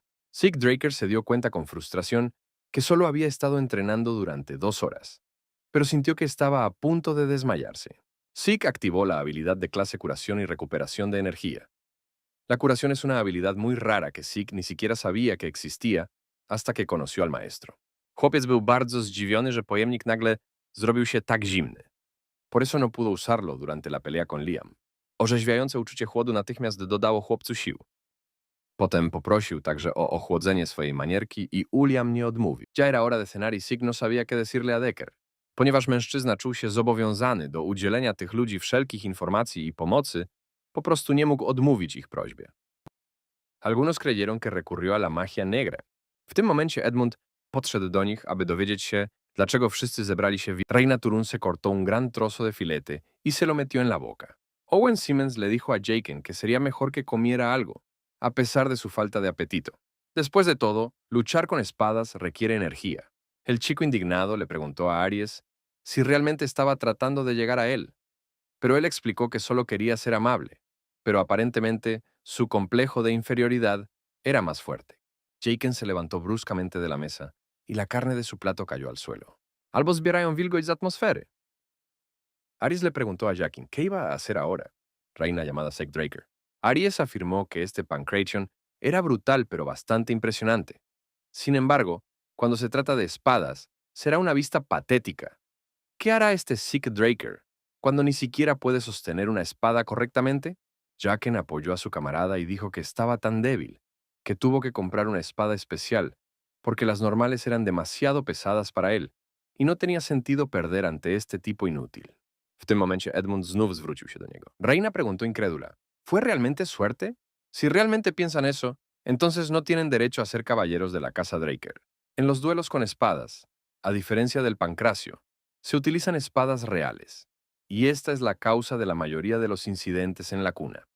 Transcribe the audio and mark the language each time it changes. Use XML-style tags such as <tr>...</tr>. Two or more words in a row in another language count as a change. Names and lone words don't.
<es>Sig Draker se dio cuenta con frustración que solo había estado entrenando durante 2 horas, pero sintió que estaba a punto de desmayarse. Sig activó la habilidad de clase curación y recuperación de energía. La curación es una habilidad muy rara que Sig ni siquiera sabía que existía hasta que conoció al maestro.</es> <pl>Chłopiec był bardzo zdziwiony, że pojemnik nagle zrobił się tak zimny.</pl> <es>Por eso no pudo usarlo durante la pelea con Liam.</es> <pl>Orzeźwiające uczucie chłodu natychmiast dodało chłopcu sił. Potem poprosił także o ochłodzenie swojej manierki i Uliam nie odmówił.</pl> <es>Ya era hora de cenar y Sig no sabía qué decirle a Decker,</es> <pl>ponieważ mężczyzna czuł się zobowiązany do udzielenia tych ludzi wszelkich informacji i pomocy, po prostu nie mógł odmówić ich prośbie.</pl> <es>Algunos creyeron que recurrió a la magia negra.</es> <pl>W tym momencie Edmund podszedł do nich, aby dowiedzieć się, dlaczego wszyscy zebrali się.</pl> <es>Reina Turun se cortó un gran trozo de filete y se lo metió en la boca. Owen Simmons le dijo a Jaken que sería mejor que comiera algo, a pesar de su falta de apetito. Después de todo, luchar con espadas requiere energía. El chico indignado le preguntó a Aries si realmente estaba tratando de llegar a él, pero él explicó que solo quería ser amable, pero aparentemente su complejo de inferioridad era más fuerte. Jaken se levantó bruscamente de la mesa y la carne de su plato cayó al suelo.</es> <pl>Albo zbierają wilgoć z atmosfery.</pl> <es>Aries le preguntó a Jakin qué iba a hacer ahora, reina llamada Sek Draker. Aries afirmó que este Pancration era brutal pero bastante impresionante. Sin embargo, cuando se trata de espadas, será una vista patética. ¿Qué hará este Sek Draker cuando ni siquiera puede sostener una espada correctamente? Jaken apoyó a su camarada y dijo que estaba tan débil que tuvo que comprar una espada especial porque las normales eran demasiado pesadas para él y no tenía sentido perder ante este tipo inútil.</es> <pl>W tym momencie Edmund znów zwrócił się do niego.</pl> <es>Reina preguntó incrédula, ¿fue realmente suerte? Si realmente piensan eso, entonces no tienen derecho a ser caballeros de la casa Draker. En los duelos con espadas, a diferencia del pancracio, se utilizan espadas reales, y esta es la causa de la mayoría de los incidentes en la cuna.</es>